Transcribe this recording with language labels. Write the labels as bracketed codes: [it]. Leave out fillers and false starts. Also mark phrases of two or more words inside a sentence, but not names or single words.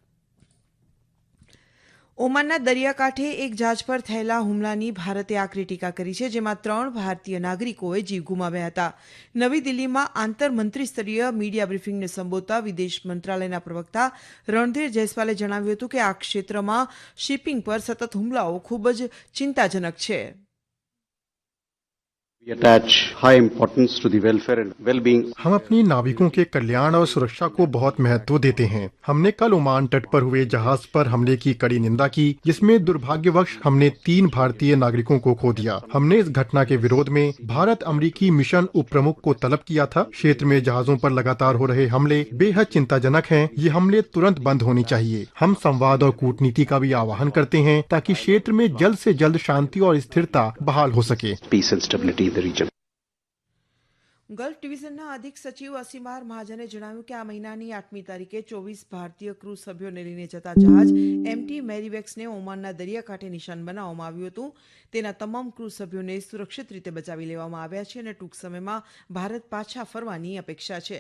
[gu] ઓમાનના દરિયાકાંઠે એક જહાજ પર થયેલા હુમલાની ભારતે આકરી ટીકા કરી છે, જેમાં 3 ભારતીય નાગરિકોએ જીવ ગુમાવ્યા હતા. નવી દિલ્હીમાં આંતરમંત્રીસ્તરીય મીડિયા બ્રીફિંગને સંબોધતા વિદેશ મંત્રાલયના પ્રવક્તા રણધીર જયસ્વાલે જણાવ્યું હતું કે આ ક્ષેત્રમાં શિપિંગ પર સતત હુમલાઓ ખૂબ જ ચિંતાજનક છે. [en] We attach high importance to the welfare and well-being. [hi] हम अपनी नाविकों के कल्याण और सुरक्षा को बहुत महत्व देते हैं. हमने कल ओमान तट पर हुए जहाज पर हमले की कड़ी निंदा की, जिसमें दुर्भाग्यवश हमने 3 भारतीय नागरिकों को खो दिया. हमने इस घटना के विरोध में भारत अमेरिकी मिशन उप प्रमुख को तलब किया था. क्षेत्र में जहाजों पर लगातार हो रहे हमले बेहद चिंताजनक हैं. ये हमले तुरंत बंद होने चाहिए. हम संवाद और कूटनीति का भी आह्वान करते हैं ताकि क्षेत्र में जल्द से जल्द शांति और स्थिरता बहाल हो सके. [en] Peace and stability in the region. [gu] ગલ્ફ ડિવિઝનના અધિક સચિવ અસીમાર મહાજને જણાવ્યું કે આ મહિનાની 8મી તારીખે 24 ભારતીય ક્રૂઝ સભ્યોને લઈને જતા જહાજ એમટી મેરીવેક્સને ઓમાનના દરિયાકાંઠે નિશાન બનાવવામાં આવ્યું હતું. તેના તમામ ક્રૂઝ સભ્યોને સુરક્ષિત રીતે બચાવી લેવામાં આવ્યા છે અને ટૂંક સમયમાં ભારત પાછા ફરવાની અપેક્ષા છે.